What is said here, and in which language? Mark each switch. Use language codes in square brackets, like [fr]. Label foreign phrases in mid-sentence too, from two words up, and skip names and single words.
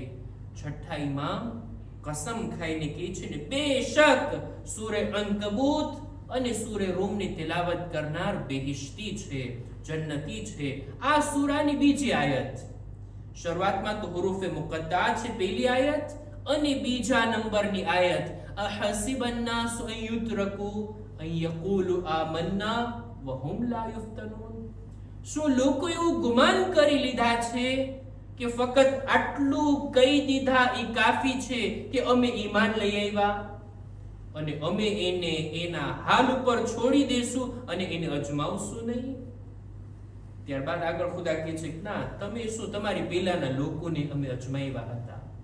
[gu] છઠ્ઠા ઇમામ કસમ ખાઈને કહે છે ને બેશક સૂરે અનકબૂત અને સૂરે રૂમની તિલાવત કરનાર બેહિશ્તી છે, જન્નતી છે. આ સૂરાની બીજી આયત, શરૂઆતમાં તો હુરૂફે મુકદ્દા છે પહેલી આયત અને બીજા નંબરની આયત [ar] أحسب الناس أن يتركوا أن يقولوا آمنا وهم لا يفتنون. [gu] શું લોકો એવું ગુમાન કરી લીધા છે કે ફક્ત આટલું કહી દીધા એ કાફી છે કે અમે ઈમાન લઈ આવ્યા અને અમે એને એના હાલ ઉપર છોડી દેશું અને એને અજમાવશું નહીં? ત્યારબાદ આગળ ખુદા કહે છે કે ના, તમે શું તમારી પહેલાના લોકોને અમે અજમાવ્યા હતા.